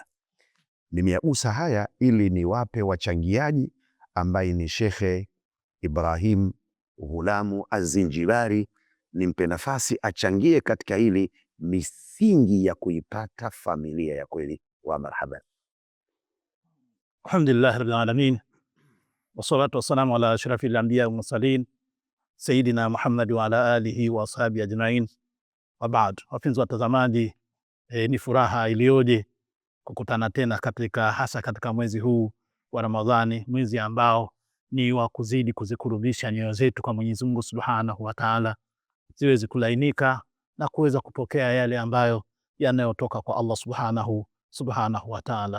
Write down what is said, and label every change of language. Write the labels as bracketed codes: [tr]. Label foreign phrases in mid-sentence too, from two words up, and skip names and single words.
[sw] Nimeyagusa haya ili niwape wachangiaji ambaye ni Shekhe Ibrahim Ghulamu Az-Zinjibari, nimpe nafasi achangie katika hili misingi ya kuipata familia ya kweli. [ar] ومرحبا. الحمد لله رب العالمين والصلاة والسلام على أشرف الأنبياء والمرسلين سيدنا محمد وعلى آله وأصحابه أجمعين. وبعد. [sw] Wapenzi watazamaji, ni furaha iliyoje kukutana tena hasa katika mwezi huu wa Ramadhani, mwezi ambao ni wa kuzidi kuzikurubisha nyoyo zetu kwa Mwenyezi Mungu [ar] سبحانه وتعالى, [sw] ziweze kulainika na kuweza kupokea yale ambayo yanayotoka kwa Allah [ar] سبحانه وتعالى.